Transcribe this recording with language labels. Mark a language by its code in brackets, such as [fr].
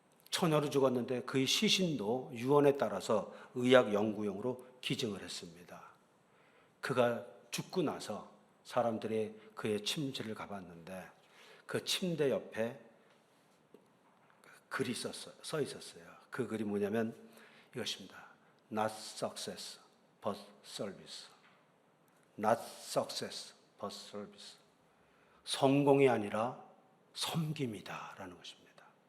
[ko] 처녀로 죽었는데 그의 시신도 유언에 따라서 의학 연구용으로 기증을 했습니다. 그가 죽고 나서 사람들이 그의 침실을 가봤는데 그 침대 옆에 글이 써 있었어요. 그 글이 뭐냐면 이것입니다. [en] Not success, but service. Not success, but service. [ko] 성공이 아니라 섬김이다라는 것입니다.